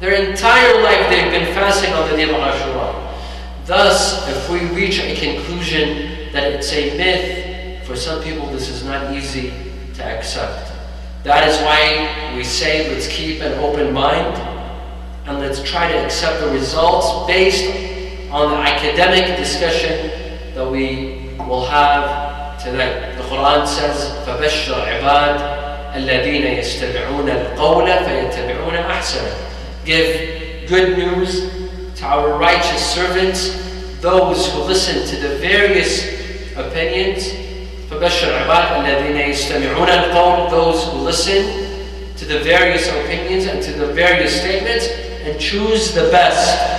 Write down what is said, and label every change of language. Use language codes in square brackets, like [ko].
[en] Their entire life they've been fasting on the day of Ashura. Thus, if we reach a conclusion that it's a myth, for some people this is not easy to accept. That is why we say let's keep an open mind and let's try to accept the results based on the academic discussion that we will have tonight. The Quran says, [ar] فَبَشِّرْ عِبَادِ الَّذِينَ يَسْتَمِعُونَ الْقَوْلَ فَيَتَّبِعُونَ أَحْسَنَهُ. [en] Give good news to our righteous servants, those who listen to the various opinions. [ar] فَبَشِّرْ عِبَادِ الَّذِينَ يَسْتَمِعُونَ الْقَوْلَ. [en] Those who listen to the various opinions and to the various statements and choose the best.